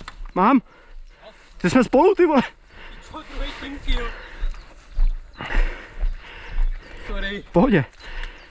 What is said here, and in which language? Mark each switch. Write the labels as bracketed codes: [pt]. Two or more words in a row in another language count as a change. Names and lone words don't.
[cs] Mám? Ty jsme spolu, ty vole. Co, druhý team kill. Sorry. V pohodě.